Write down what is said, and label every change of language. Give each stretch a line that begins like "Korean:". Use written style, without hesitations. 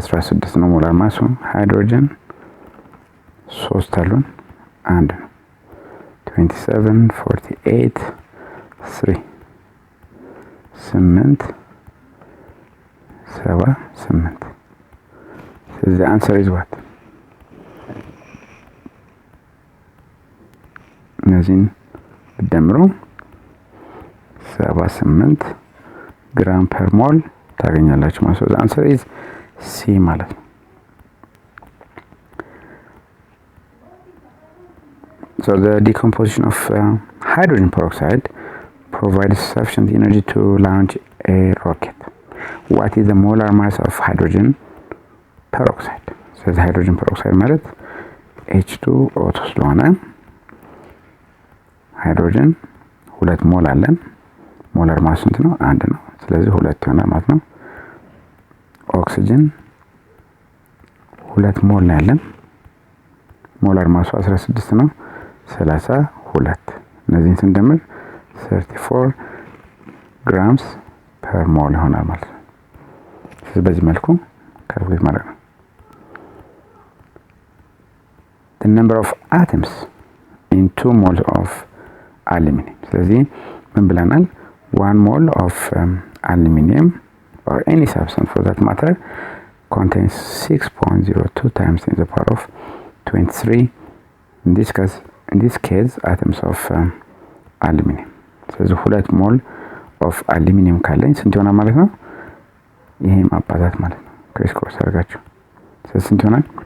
Amharic: 16 ነው ሞላር ማሱ። ሃይድሮጅን 3 አሉን 1 ነው 27 48 3 8 7 8
English: so the answer is what?
Amharic: እነዚህን ብትደምሩ 78 ግራም ፐር ሞል ታገኛላችሁ ማለት ነው።
English: the answer is C ማለት ነው። So the decomposition of hydrogen peroxide provides sufficient energy to launch a rocket. What is the molar mass of hydrogen peroxide?
Amharic: So the hydrogen peroxide ማለት H2O ስለሆነ ሃይድሮጅን 2 ሞል አለን። ሞላር ማስ ስንት ነው? 1 ነው። ስለዚህ 2 ይሆናል ማለት ነው። ኦክሲጅን 2 ሞል ነው ያለን። ሞላር ማሱ 16 ነው። 32 እነዚህን ስንደምር 34 grams per mole ይሆናል ማለት ነው። ስለዚህ በዚህ መልኩ ካልኩሌት ማድረግ ነው።
English: the number of atoms in 2 moles of aluminum
Amharic: ስለዚህ ምን ብለናል?
English: 1 mole of aluminum or any substance for that matter contains 6.02 times in the power of 23 in this case atoms of aluminum
Amharic: ስለዚህ 2 ሞል ኦፍ አሉሚኒየም ካለኝ ስንት ይሆናል ማለት ነው? ይሄ ማባዛት ማለት ነው። ክሪስ ክሮስ አድርጋችሁ ስለዚህ ስንት ይሆናል?